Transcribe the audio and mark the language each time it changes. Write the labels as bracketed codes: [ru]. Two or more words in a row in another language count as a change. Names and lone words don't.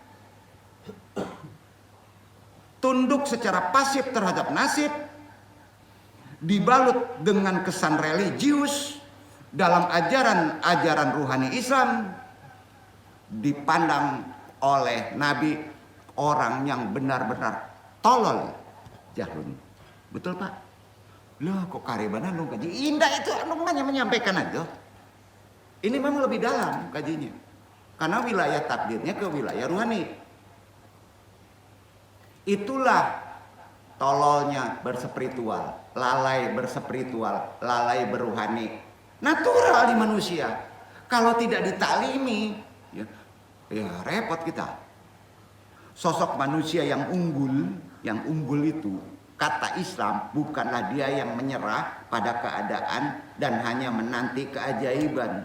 [id] Tunduk secara pasif terhadap nasib, dibalut dengan kesan religius dalam ajaran ruhani Islam, dipandang oleh Nabi orang yang benar-benar tolol jahlun. Betul Pak? Loh kok karebanan lu kaji? Indah itu hanya menyampaikan aja. Ini memang lebih dalam kajinya. Karena wilayah takdirnya ke wilayah ruhani. Itulah tololnya bersepiritual, lalai bersepiritual, lalai beruhani. Natural di manusia. Kalau tidak ditaklimi, ya repot kita. Sosok manusia yang unggul itu, kata Islam, bukanlah dia yang menyerah pada keadaan dan hanya menanti keajaiban.